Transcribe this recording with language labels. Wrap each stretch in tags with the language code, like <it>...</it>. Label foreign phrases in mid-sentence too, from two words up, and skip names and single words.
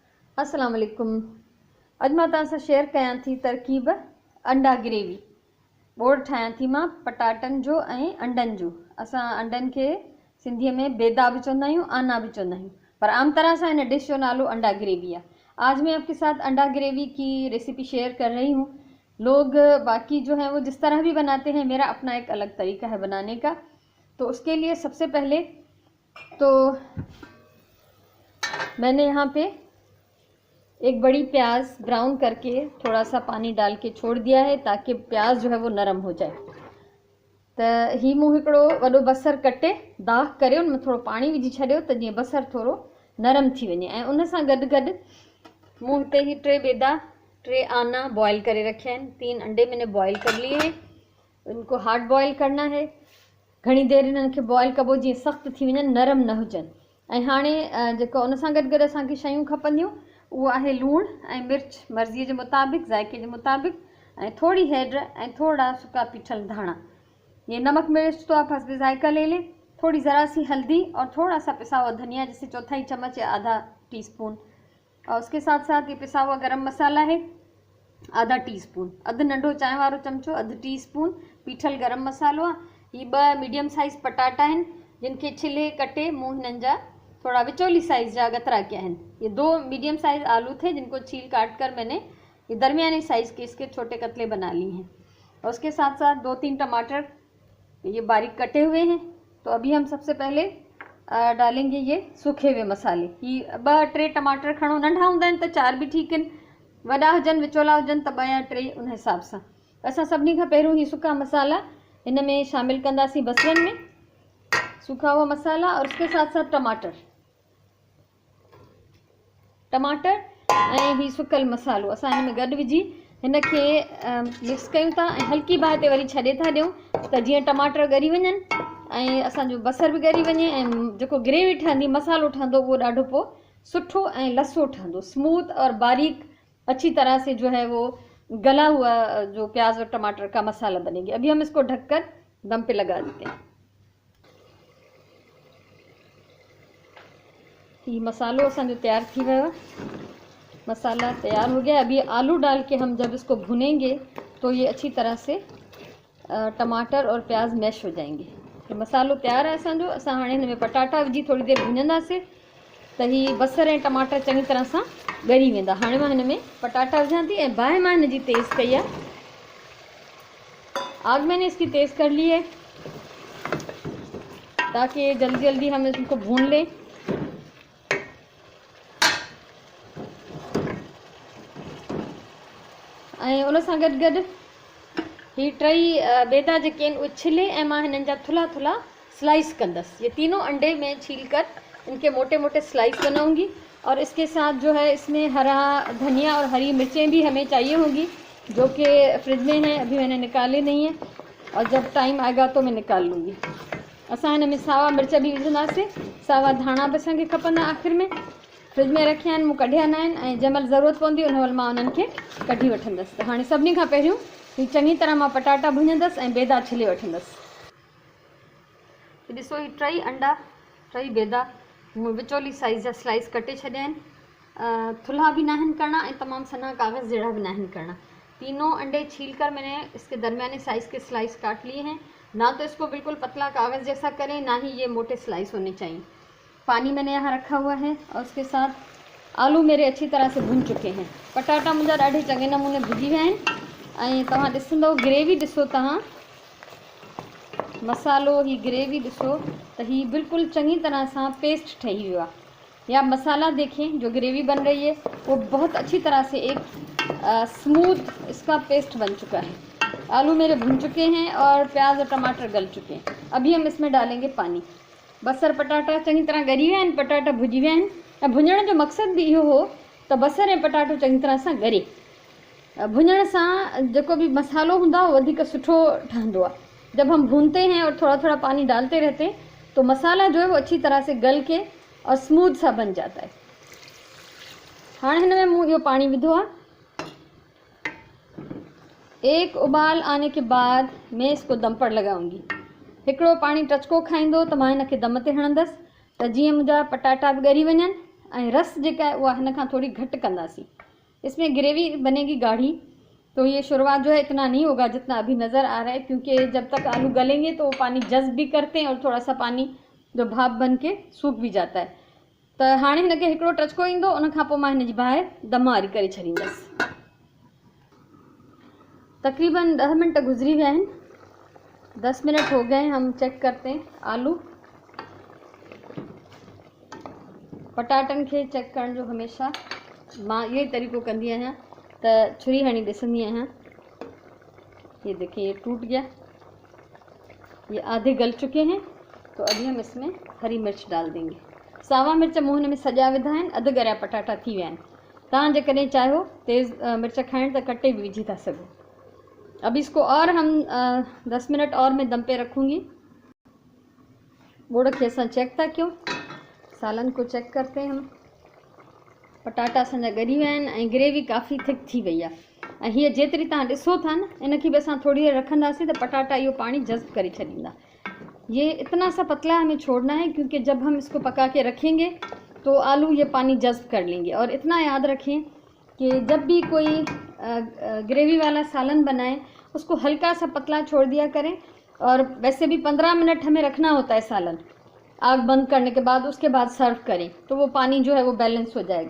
<ar>السلام عليكم.</ar> <sd>अॼु मां तव्हां सां शेयर कयां थी तरकीब अंडा ग्रेवी। बोड़ ठाहियां थी मां पटाटनि जो ऐं अंडनि जो। असां अंडनि खे सिंधीअ में बेदा भी चवंदा आहियूं, आना भी चवंदा आहियूं, पर आम तरह से इन डिश जो नालो अंडा ग्रेवी है।</sd> <hi>आज मैं आपके साथ अंडा ग्रेवी की रेसिपी शेयर कर रही हूँ। लोग बाकी जो है वो जिस तरह भी बनाते हैं, मेरा अपना एक अलग तरीका है बनाने का। तो उसके लिए सबसे पहले तो मैंने यहाँ पे एक बड़ी प्याज ब्राउन करके थोड़ा सा पानी डाल के छोड़ दिया है ताकि प्याज जो है वो नरम हो जाए।</hi> <sd>तो ही मूं हिकिड़ो वॾो बसर कटे दाग करे उनमें थोड़ो पानी विझी छॾियो त जीअं बसर थोड़ो नरम थी वञे। ऐं उन सां गॾु गॾु मूं हिते ही 3 बेदा 3 आना बॉयल करे रखिया आहिनि।</sd> <hi>3 अंडे मैंने बॉयल कर लिए हैं। इनको हार्ड बॉयल करना है।</hi> <sd>घणी देर इन्हनि खे बॉयल कबो जीअं सख़्तु थी वञनि, नरम न हुजनि। ऐं हाणे जेको उन सां गॾु गॾु असांखे शयूं खपंदियूं वो आहे लूण ऐं मिर्च मर्ज़ीअ जे मुताबिक़, ज़ाइक़े जे मुताबिक़, ऐं थोड़ी हैड ऐं थोड़ा सूखा पीठल धाणा।</sd> <hi>ये नमक मिर्च तो आप हस्बे जायका ले लें। थोड़ी ज़रा सी हल्दी और थोड़ा सा पिसा हुआ धनिया, जैसे 1/4 चम्मच या आधा टीस्पून। और उसके साथ साथ ये पिसा हुआ गरम मसाला है आधा टीस्पून,</hi> <sd>अधु नंढो चांहि वारो चमचो, अधु टीस्पून पीठल गरम मसालो आहे। ये 2</sd> <en>medium size</en> <sd>पटाटा आहिनि जिनके छिले कटे मूं हिननि जा थोड़ा विचोली साइज़ जा गतरा</sd> <hi>किया हैं। ये 2</hi> <en>medium size</en> <hi>आलू थे जिनको छील काट कर मैंने ये दरमियानी साइज़ के इसके छोटे कतले बना लिए हैं। और उसके साथ साथ 2-3 टमाटर ये बारीक कटे हुए हैं। तो अभी हम सबसे पहले डालेंगे ये सूखे हुए मसाले।</hi> <sd>ये 2-3 टमाटर खणो, नंढा हूंदा आहिनि त 4 भी ठीक आहिनि, वॾा हुजनि विचोला हुजनि त 2 या 3 उन हिसाब सां। असां सभिनी खां पहिरियों ही सूखा मसाला इन में शामिल कंदासीं। बसरनि में</sd> <hi>सूखा हुआ मसाला और उसके साथ साथ टमाटर</hi> <sd>ऐं ही सुकल मसालो असां हिन में गॾु विझी हिन खे मिक्स कयूं था ऐं हल्की बाहि ते वरी छॾे था ॾियूं त जीअं टमाटर ॻरी वञनि ऐं असांजो बसर भी ॻरी वञे ऐं जेको ग्रेवी ठहंदी, मसालो ठहंदो, उहो ॾाढो पोइ सुठो ऐं लसो ठहंदो,</sd> <hi>स्मूथ और बारीक अच्छी तरह से जो है वो गला हुआ जो प्याज और टमाटर का मसाला बनेगी। अभी हम इसको ढककर दम पे लगा देते हैं।</hi> <sd>ये मसालो असांजो तैयार थी वियो है,</sd> <hi>मसाला तैयार हो गया। अभी आलू डाल के हम जब इसको भुनेंगे तो ये अच्छी तरह से टमाटर और प्याज मैश हो जाएंगे।</hi> <sd>तो मसालो तैयार है असांजो। असां हाणे हिन में पटाटा विझी थोड़ी देर भुञंदासीं त ही बसर ऐं टमाटर चङी तरह सां ॻरी वेंदा। हाणे मां हिन में पटाटा विझां थी ऐं बाहि मां हिनजी तेज़ कई आहे।</sd> <hi>आग मैंने इसकी तेज़ कर ली है ताकि जल्दी जल्दी हम इसको भून लें।</hi> <sd>ऐं उन सां गॾु गॾु ही 3 बेदा जेके आहिनि उहे छिले ऐं मां हिननि जा थुल्हा थुल्हा स्लाइस कंदसि।</sd> <hi>ये तीनों अंडे में छील कर इनके मोटे मोटे स्लाइस बनाऊंगी। और इसके साथ जो है इसमें हरा धनिया और हरी मिर्चें भी हमें चाहिए होंगी, जो कि फ्रिज में हैं, अभी मैंने निकाले नहीं है और जब टाइम आएगा तो मैं निकाल लूँगी।</hi> <sd>असां हिन में सावा मिर्च भी विझंदासीं, सावा धाणा भी असांखे खपंदा। आख़िर में फ्रिज में रखिया आहिनि, मूं कढिया न आहिनि ऐं जंहिं महिल ज़रूरत पवंदी उन महिल मां उन्हनि खे कढी वठंदसि। त हाणे सभिनी खां पहिरियों ही चङी तरह मां पटाटा भुञंदसि ऐं बेदा छिले वठंदसि। ॾिसो ही 3 अंडा 3 बेदा मूं विचोली साइज़ जा स्लाइस कटे छॾिया आहिनि। थुल्हा भी ना आहिनि करना ऐं तमामु सन्हा कागज़ जहिड़ा भी ना आहिनि करना।</sd> <hi>तीनों अंडे छील कर मैंने इसके दरमियाने साइज़ के स्लाइस काट लिए हैं। ना तो इसको बिल्कुल पतला कागज़ जैसा करें, ना ही ये मोटे स्लाइस होने चाहिए। पानी मैंने यहाँ रखा हुआ है और उसके साथ आलू मेरे अच्छी तरह से भुन चुके हैं।</hi> <sd>पटाटा मुंहिंजा ॾाढे चङे नमूने भुजी विया आहिनि ऐं तव्हां ॾिसंदव ग्रेवी ॾिसो, तव्हां मसालो ही ग्रेवी ॾिसो त ही बिल्कुल चङी तरह सां पेस्ट ठही वियो आहे।</sd> <hi>या मसाला देखें, जो ग्रेवी बन रही है वो बहुत अच्छी तरह से एक स्मूथ इसका पेस्ट बन चुका है। आलू मेरे भुन चुके हैं और प्याज और टमाटर गल चुके हैं। अभी हम इसमें डालेंगे पानी।</hi> <sd>बसर पटाटा चङी तरह ॻरी विया आहिनि, पटाटा भुजी विया आहिनि ऐं भुञण जो मक़सदु भी इहो हो त बसर ऐं पटाटो चङी तरह सां ॻरे। भुञण सां जेको भी मसालो हूंदो आहे वो वधीक सुठो ठहंदो आहे।</sd> <hi>जब हम भूनते हैं और थोड़ा थोड़ा पानी डालते रहते हैं तो मसाला जो है वो अच्छी तरह से गल के और स्मूथ सा बन जाता है।</hi> <sd>हाणे हिन में मूं इहो पानी विधो आहे।</sd> <hi>एक उबाल आने के बाद मैं इसको दम पर लगाऊंगी।</hi> <sd>हिकिड़ो पानी टचको खाईंदो त मां हिन खे दम ते हणंदसि त जीअं मुंहिंजा पटाटा भी ॻरी वञनि रस जेका है उहा हिन खां थोड़ी घट कंदासीं।</sd> <hi>इसमें ग्रेवी बनेगी गाढ़ी, तो ये शुरुआत जो है इतना नहीं होगा जितना अभी नज़र आ रहा है, क्योंकि जब तक आलू गलेंगे तो वो पानी जज्ब भी करते हैं और थोड़ा सा पानी जो भाप बन के सूख भी जाता है।</hi> <sd>तो हाणे हिनखे हिकिड़ो टचको ईंदो, उन खां पोइ मां हिनजी बाहि दम वारी करे छॾींदसि। तकरीबन 10 मिनट गुजरी विया आहिनि,</sd> <hi>10 मिनट हो गए। हम चेक करते हैं आलू।</hi> <sd>पटाटनि खे चेक करण जो हमेशा मां इहो ई तरीक़ो कंदी आहियां त छुरी हणी ॾिसंदी आहियां।</sd> <hi>ये देखिए ये टूट गया, ये आधे गल चुके हैं। तो अभी हम इसमें हरी मिर्च डाल देंगे।</hi> <sd>सावा मिर्च मूं हिन में सॼा विधा आहिनि, अधु ॻरिया पटाटा थी विया आहिनि। तव्हां जेकॾहिं चाहियो तेज़ मिर्च खाइण त कटे भी विझी था सघो।</sd> <hi>अब इसको और हम 10 मिनट और मैं दम पे रखूँगी।</hi> <sd>ॻुड़ खे असां चेक था कयूं,</sd> <hi>सालन को चेक करते हैं हम।</hi> <sd>पटाटा असांजा ॻरी विया आहिनि ऐं ग्रेवी काफ़ी थिक थी वई आहे। ऐं हीअ जेतिरी तव्हां ॾिसो था न, इनखे बि असां थोड़ी देर रखंदासीं त पटाटा इहो पानी जज़्ब करे छॾींदा।</sd> <hi>ये इतना सा पतला हमें छोड़ना है, क्योंकि जब हम इसको पका के रखेंगे तो आलू ये पानी जज़्ब कर लेंगे। और इतना याद रखें कि जब भी कोई ग्रेवी वाला सालन बनाएं उसको हल्का सा पतला छोड़ दिया करें। और वैसे भी 15 मिनट हमें रखना होता है सालन, आग बंद करने के बाद उसके बाद सर्व करें तो वो पानी जो है वो बैलेंस हो जाएगा।</hi>